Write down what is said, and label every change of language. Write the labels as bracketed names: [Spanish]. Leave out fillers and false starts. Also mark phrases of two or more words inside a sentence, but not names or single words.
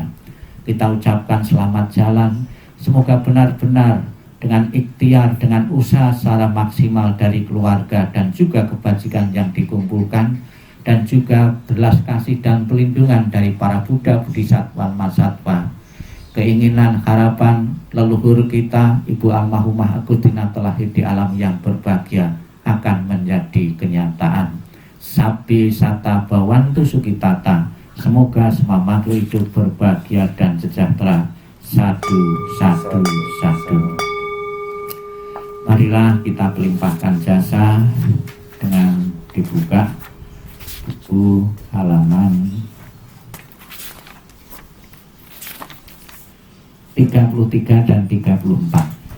[Indonesian] Kita ucapkan selamat jalan, semoga benar-benar dengan ikhtiar, dengan usaha secara maksimal dari keluarga dan juga kebajikan yang dikumpulkan, dan juga belas kasih dan pelindungan dari para Buddha, Bodhisattva, Mahasatwa. Keinginan, harapan leluhur kita, Ibu Almarhumah Agustina terlahir di alam yang berbahagia akan menjadi kenyataan. [Pali] Sabi sata bawantu sukitata. [Indonesian] Semoga semua makhluk hidup berbahagia dan sejahtera. [Pali] Sadu, sadu, sadu. [Indonesian] Marilah kita pelimpahkan jasa dengan dibuka buku halaman 33 dan 34.